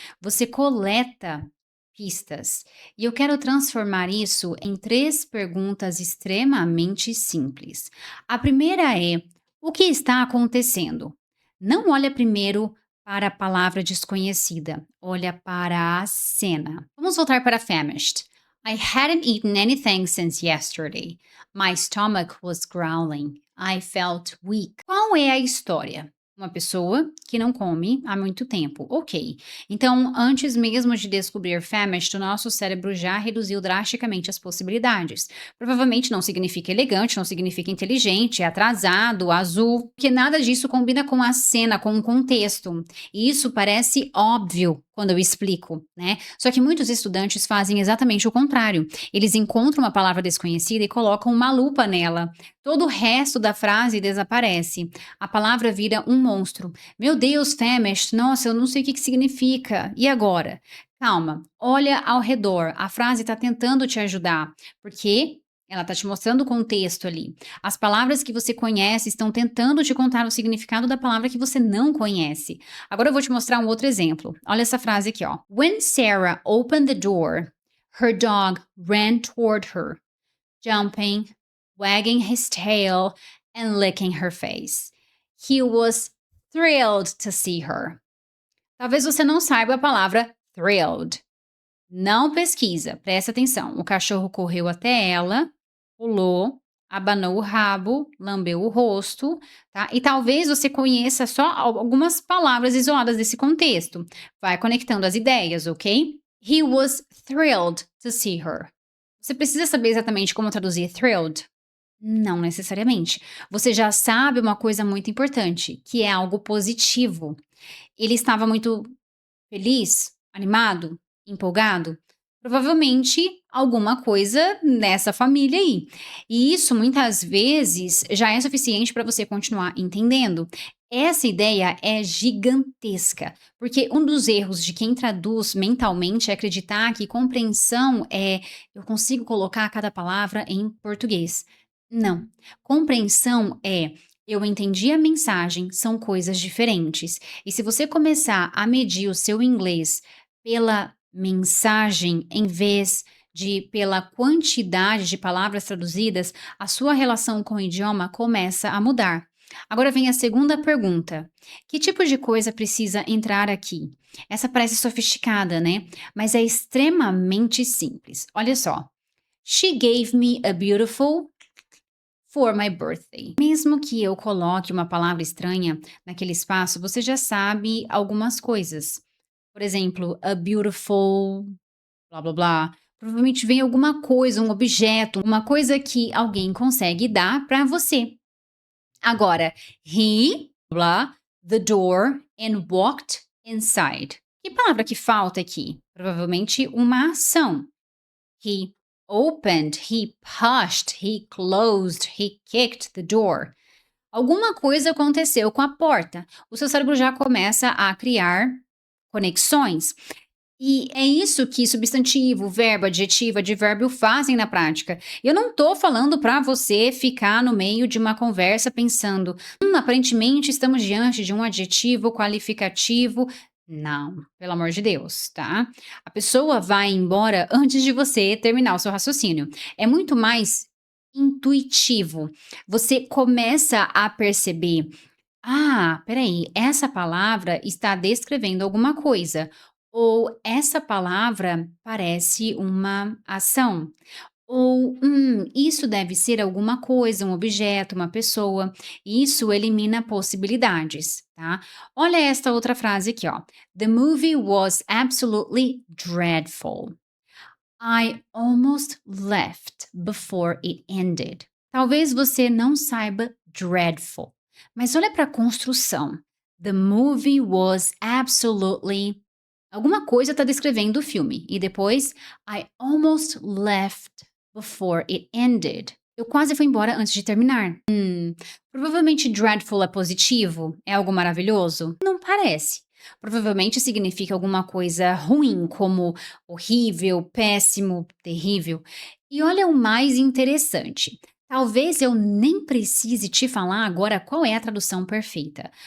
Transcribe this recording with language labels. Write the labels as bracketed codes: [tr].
[pt] Você coleta pistas. E eu quero transformar isso em 3 perguntas extremamente simples. A primeira é: o que está acontecendo? Não olha primeiro para a palavra desconhecida, olha para a cena. Vamos voltar para famished. [en] I hadn't eaten anything since yesterday. My stomach was growling. I felt weak. [pt] Qual é a história? Uma pessoa que não come há muito tempo. Ok. Então, antes mesmo de descobrir famished, o nosso cérebro já reduziu drasticamente as possibilidades. Provavelmente não significa elegante, não significa inteligente, atrasado, azul, porque nada disso combina com a cena, com o contexto. E isso parece óbvio quando eu explico, né? Só que muitos estudantes fazem exatamente o contrário. Eles encontram uma palavra desconhecida e colocam uma lupa nela. Todo o resto da frase desaparece. A palavra vira um monstro. Meu Deus, famished, nossa, eu não sei o que que significa. E agora? Calma, olha ao redor. A frase está tentando te ajudar, porque ela está te mostrando o contexto ali. As palavras que você conhece estão tentando te contar o significado da palavra que você não conhece. Agora eu vou te mostrar um outro exemplo. Olha essa frase aqui, ó. [en] When Sarah opened the door, her dog ran toward her, jumping, wagging his tail, and licking her face. He was thrilled to see her. [pt] Talvez você não saiba a palavra thrilled. Não pesquisa, presta atenção. O cachorro correu até ela, pulou, abanou o rabo, lambeu o rosto, tá? E talvez você conheça só algumas palavras isoladas desse contexto. Vai conectando as ideias, ok? [en] He was thrilled to see her. [pt] Você precisa saber exatamente como traduzir thrilled? Não necessariamente. Você já sabe uma coisa muito importante, que é algo positivo. Ele estava muito feliz, animado, empolgado? Provavelmente alguma coisa nessa família aí. E isso muitas vezes já é suficiente para você continuar entendendo. Essa ideia é gigantesca, porque um dos erros de quem traduz mentalmente é acreditar que compreensão é eu consigo colocar cada palavra em português. Não. Compreensão é eu entendi a mensagem, são coisas diferentes. E se você começar a medir o seu inglês pela mensagem, em vez de pela quantidade de palavras traduzidas, a sua relação com o idioma começa a mudar. Agora vem a segunda pergunta: que tipo de coisa precisa entrar aqui? Essa parece sofisticada, né? Mas é extremamente simples. Olha só. [en] She gave me a beautiful for my birthday. [pt] Mesmo que eu coloque uma palavra estranha naquele espaço, você já sabe algumas coisas. Por exemplo, a beautiful, blá blá blá. Provavelmente vem alguma coisa, um objeto, uma coisa que alguém consegue dar para você. [en] Agora, he, blá, the door and walked inside. [pt] Que palavra que falta aqui? Provavelmente uma ação. [en] He opened, he pushed, he closed, he kicked the door. [pt] Alguma coisa aconteceu com a porta. O seu cérebro já começa a criar conexões. E é isso que substantivo, verbo, adjetivo, advérbio fazem na prática. Eu não estou falando para você ficar no meio de uma conversa pensando, aparentemente estamos diante de um adjetivo qualificativo. Não, pelo amor de Deus, tá? A pessoa vai embora antes de você terminar o seu raciocínio. É muito mais intuitivo. Você começa a perceber ah, peraí, essa palavra está descrevendo alguma coisa. Ou essa palavra parece uma ação. Ou, isso deve ser alguma coisa, um objeto, uma pessoa. Isso elimina possibilidades, tá? Olha esta outra frase aqui, ó. [en] The movie was absolutely dreadful. I almost left before it ended. [pt] Talvez você não saiba dreadful, mas olha para a construção. [en] The movie was absolutely. [pt] Alguma coisa está descrevendo o filme. E depois, [en] I almost left before it ended. [pt] Eu quase fui embora antes de terminar. Provavelmente dreadful é positivo? É algo maravilhoso? Não parece. Provavelmente significa alguma coisa ruim, como horrível, péssimo, terrível. E olha o mais interessante. Talvez eu nem precise te falar agora qual é a tradução perfeita.